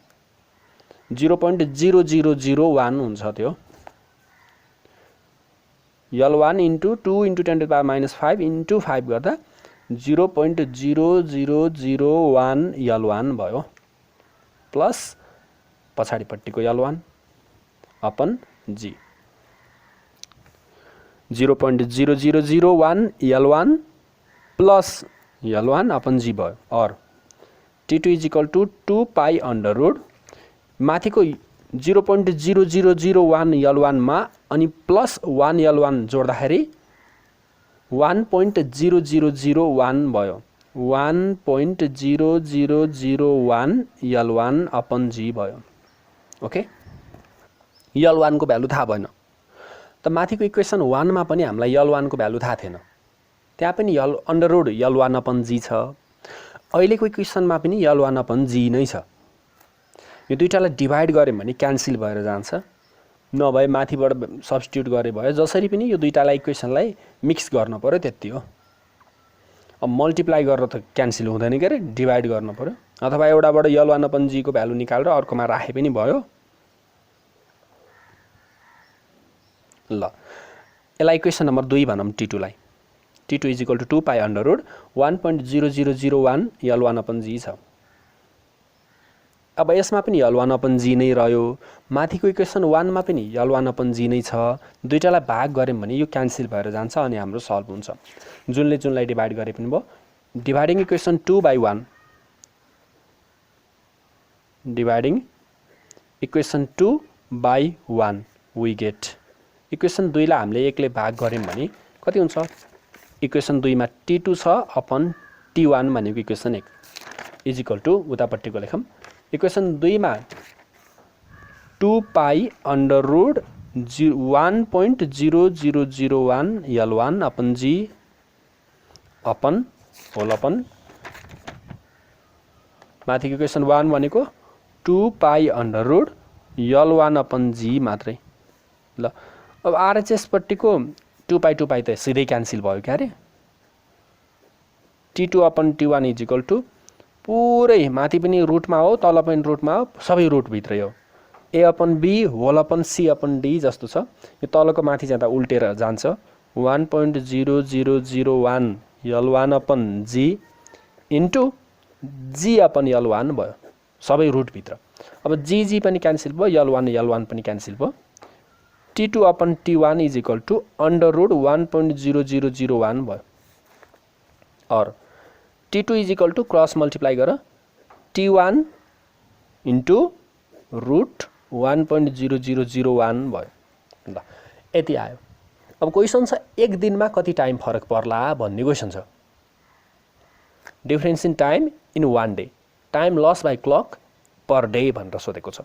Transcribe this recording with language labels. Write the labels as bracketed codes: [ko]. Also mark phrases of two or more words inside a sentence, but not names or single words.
[ne] 0.0001 हुन्छ त्यो, [en] L1 into 2 × 10⁻⁵ into 5 [ne] गर्दा 0.0001 L1 भयो, प्लस पछाडिपट्टिको [en] L1 upon G, 0.0001 L1 plus L1 upon G [ne] भयो, और [en] T2 is equal to 2 pi under root [ne] माथिको 0.0001 L1 मा अनि प्लस 1 L1 जोड्दाखेरि 1.0001 भयो, [en] 1.0001 L1 upon G [ne] भयो। ओके, L1 को भ्यालु थाहा भएन त माथिको इक्वेसन 1 मा पनि हामीलाई L1 को भ्यालु थाहा थिएन, त्यहाँ पनि [en] under root L1 upon G [ne] छ, अहिलेको इक्वेसनमा पनि [en] L1 upon G [ne] नै छ, यो दुईटालाई डिभाइड गर्यौं भने क्यान्सल भएर जान्छ, नभए माथिबाट सब्स्टिट्युट गरे भयो, जसरी पनि यो दुईटालाई इक्वेसनलाई मिक्स गर्न पर्यो त्यति हो। अब मल्टिप्लाई गरेर त क्यान्सल हुँदैन के रे, डिभाइड गर्न पर्यो, अथवा एउटाबाट [en] L1 upon G [ne] को भ्यालु निकालेर अर्कोमा राखे पनि भयो। ल यसलाई [en] equation number 2 [ne] भनौं, T2 लाई, [en] T2 is equal to 2 pi under root 1.0001 L1 upon G [ne] छ। अब यसमा पनि [en] L1 upon G [ne] नै रह्यो, माथिको इक्वेसन 1 मा पनि [en] L1 upon G [ne] नै छ, दुईटालाई भाग गर्यौं भने यो क्यान्सल भएर जान्छ अनि हाम्रो सल्भ हुन्छ, जुनले जुनलाई डिभाइड गरे पनि भयो। [en] dividing equation 2/1, dividing equation 2/1 we get, [ne] इक्वेसन 2 लाई हामीले 1 ले भाग गर्यौं भने कति हुन्छ, इक्वेसन 2 मा T2 छ अपन T1 भनेको [en] equation 1 is equal to [ne] उतापट्टिको लेखौं, इक्वेसन 2 मा [en] 2 pi under root 1.0001 L1 upon G upon whole upon [ne] माथिको इक्वेसन 1 भनेको [en] 2 pi under root L1 upon G [ne] मात्रै। ल अब RHS पट्टिको 2 पाई त सिधै क्यान्सल भयो क्या रे, [en] T2 upon T1 is equal to [ne] पुरै माथि पनि रुटमा हो तल पनि रुटमा हो सबै रुट भित्रै हो, [en] A upon B whole upon C upon D [ne] जस्तो छ, यो तलको माथि जाँदा उल्टेर जान्छ, [en] 1.0001 L1 upon G into G upon L1 [ne] भयो, सबै रुट भित्र। अब G पनि क्यान्सल भयो, L1 पनि क्यान्सल भयो, [en] T2 upon T1 is equal to under root 1.0001 [ne] भयो, और [en] T2 is equal to cross multiply [ne] गर [en] T1 into root 1.0001 [ne] भयो। ल यति आयो। अब क्वेसन छ एक दिनमा कति टाइम फरक पर्ला भन्ने क्वेसन छ, [en] difference in time in 1 day, time loss by clock per day [ne] भनेर सोधेको छ।